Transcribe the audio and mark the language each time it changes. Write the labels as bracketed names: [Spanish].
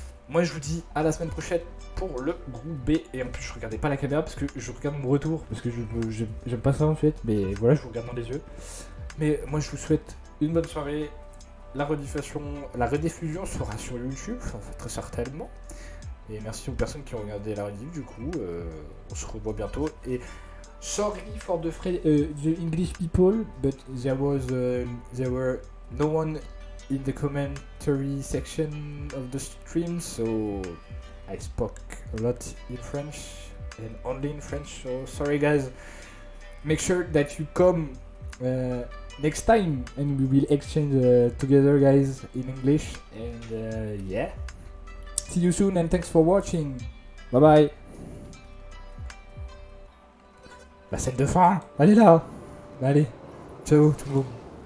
[French] Moi, je vous dis à la semaine prochaine pour le groupe B. Et en plus, je regardais pas la caméra parce que je regarde mon retour. Parce que j'aime pas ça en fait. Mais voilà, je vous regarde dans les yeux. Mais moi, je vous souhaite une bonne soirée. La rediffusion sera sur YouTube, enfin, très certainement. Et merci aux personnes qui ont regardé la rediff. Du coup, on se revoit bientôt. [English] Et sorry for the English people, but there were no one in the commentary section of the stream, so I spoke a lot in French and only in French. So sorry, guys. Make sure that you come next time, and we will exchange together, guys, in English. And yeah, see you soon, and thanks for watching. Bye bye. [French] La scène de fin, allez là. Allez, ciao tout le monde.